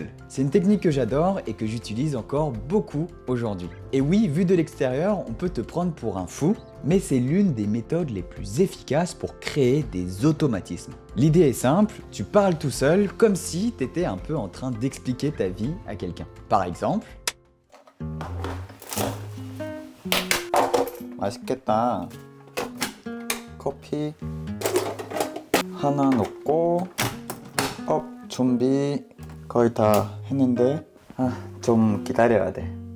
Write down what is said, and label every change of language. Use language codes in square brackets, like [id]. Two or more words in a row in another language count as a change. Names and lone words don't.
[fr] C'est une technique que j'adore et que j'utilise encore beaucoup aujourd'hui. Et oui, vu de l'extérieur, on peut te prendre pour un fou, mais c'est l'une des méthodes les plus efficaces pour créer des automatismes. L'idée est simple, tu parles tout seul comme si tu étais un peu en train d'expliquer ta vie à quelqu'un. Par exemple... [ko] 맛있겠다. 커피 하나 넣고 준비 거의 다 했는데 좀 기다려야 돼.